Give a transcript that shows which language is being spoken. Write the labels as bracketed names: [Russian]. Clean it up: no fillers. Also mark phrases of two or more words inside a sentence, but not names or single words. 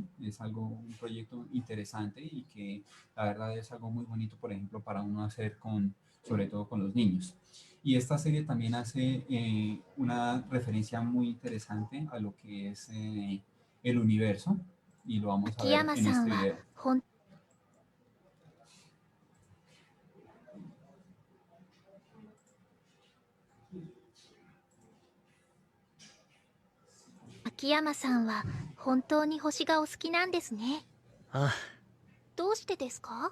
[Spanish] Es algo, un proyecto interesante y que la verdad es algo muy bonito, por ejemplo, para uno hacer sobre todo con los niños. Y esta serie también hace una referencia muy interesante a lo que es el universo y lo vamos a ver en este video. [Japanese] Akiyama-san 秋山さんは本当に星がお好きなんですね。ああ。どうしてですか？